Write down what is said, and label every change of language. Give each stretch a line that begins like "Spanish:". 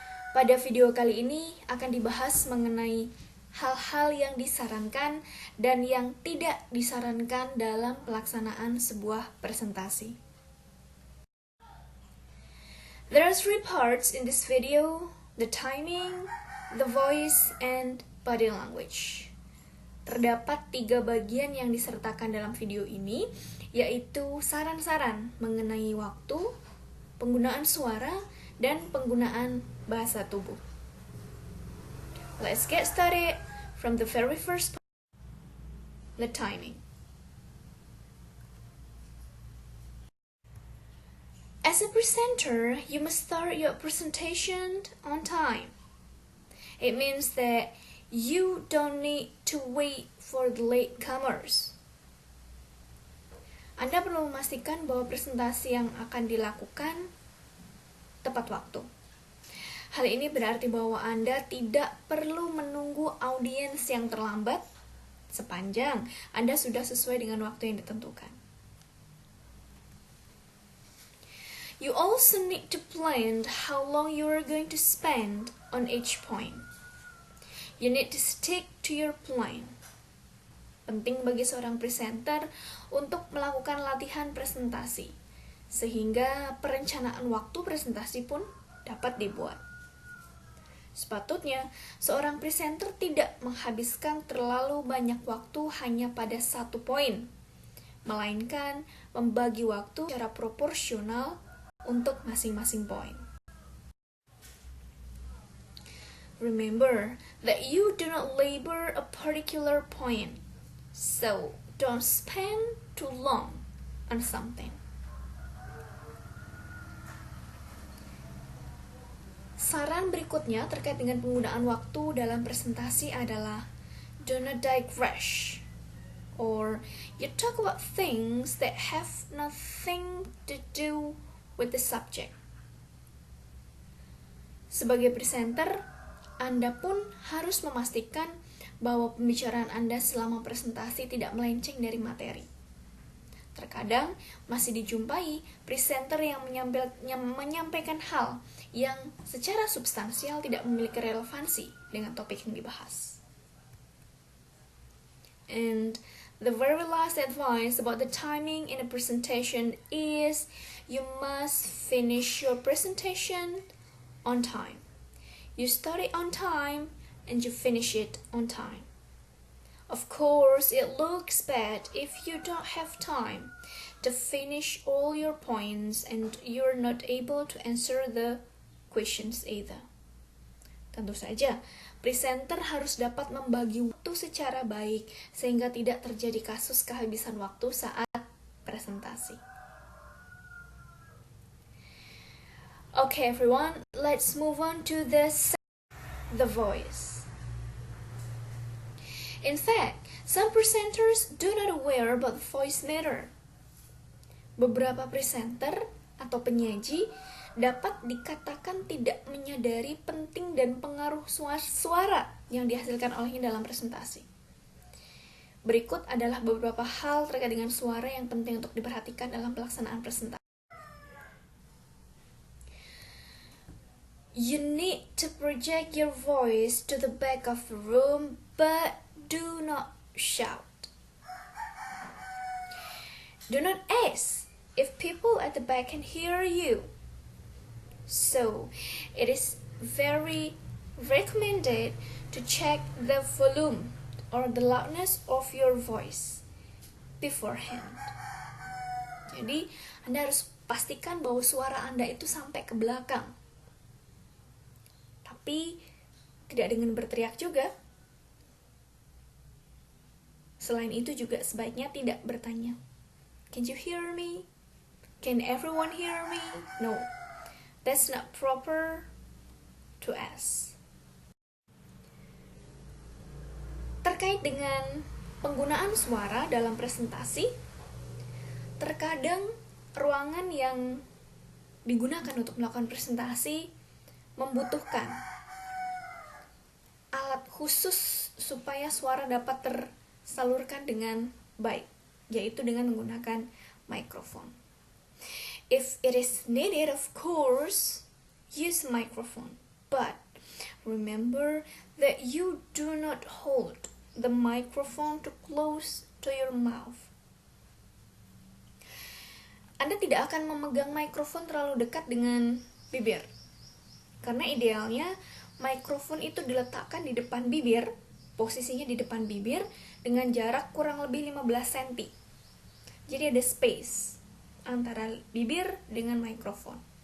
Indonesian: Pada video kali ini akan dibahas mengenai hal-hal yang disarankan dan yang tidak disarankan dalam pelaksanaan sebuah presentasi.
English: There are 3 parts in this video: the timing, the voice, and body language.
Indonesian: Terdapat 3 bagian yang disertakan dalam video ini, yaitu saran-saran mengenai waktu, penggunaan suara, dan penggunaan bahasa tubuh.
English: Let's get started from the very first part, the timing. As a presenter, you must start your presentation on time. It means that you don't need to wait for the latecomers.
Indonesian: Anda perlu memastikan bahwa presentasi yang akan dilakukan tepat waktu. Hal ini berarti bahwa Anda tidak perlu menunggu audiens yang terlambat sepanjang Anda sudah sesuai dengan waktu yang ditentukan.
English: You also need to plan how long you are going to spend on each point. You need to stick to your plan.
Indonesian: Penting bagi seorang presenter untuk melakukan latihan presentasi, sehingga perencanaan waktu presentasi pun dapat dibuat. Sepatutnya, seorang presenter tidak menghabiskan terlalu banyak waktu hanya pada satu poin, melainkan membagi waktu secara proporsional untuk masing-masing poin.
English: Remember that you do not labor a particular point, so don't spend too long on something.
Indonesian: Saran berikutnya terkait dengan penggunaan waktu dalam presentasi adalah
English: do not digress, or you talk about things that have nothing to do with the subject.
Indonesian: Sebagai presenter, Anda pun harus memastikan bahwa pembicaraan Anda selama presentasi tidak melenceng dari materi. Terkadang masih dijumpai presenter yang menyampaikan hal yang secara substansial tidak memiliki relevansi dengan topik yang dibahas.
English: And the very last advice about the timing in a presentation is you must finish your presentation on time. You start it on time and you finish it on time. Of course, it looks bad if you don't have time to finish all your points and you're not able to answer the questions either.
Indonesian: Tentu saja, presenter harus dapat membagi waktu secara baik sehingga tidak terjadi kasus kehabisan waktu saat presentasi.
English: Okay everyone, let's move on to the voice. In fact, some presenters do not aware about the voice matter.
Indonesian: Beberapa presenter atau penyaji dapat dikatakan tidak menyadari penting dan pengaruh suara yang dihasilkan olehnya dalam presentasi. Berikut adalah beberapa hal terkait dengan suara yang penting untuk diperhatikan dalam pelaksanaan presentasi.
English: You need to project your voice to the back of the room, but do not shout. Do not ask if people at the back can hear you. So, it is very recommended to check the volume or the loudness of your voice beforehand.
Indonesian: Jadi, Anda harus pastikan bahwa suara Anda itu sampai ke belakang. Tapi tidak dengan berteriak juga. Selain itu juga sebaiknya tidak bertanya,
English: "Can you hear me? Can everyone hear me?" No, that's not proper to ask.
Indonesian: Terkait dengan penggunaan suara dalam presentasi, terkadang ruangan yang digunakan untuk melakukan presentasi membutuhkan alat khusus supaya suara dapat tersalurkan dengan baik, yaitu dengan menggunakan mikrofon.
English: If it is needed, of course, use microphone. But remember that you do not hold the microphone too close to your mouth.
Indonesian: Anda tidak akan memegang mikrofon terlalu dekat dengan bibir. Karena idealnya mikrofon itu diletakkan di depan bibir, posisinya di depan bibir dengan jarak kurang lebih 15 cm. Jadi ada space antara bibir dengan mikrofon.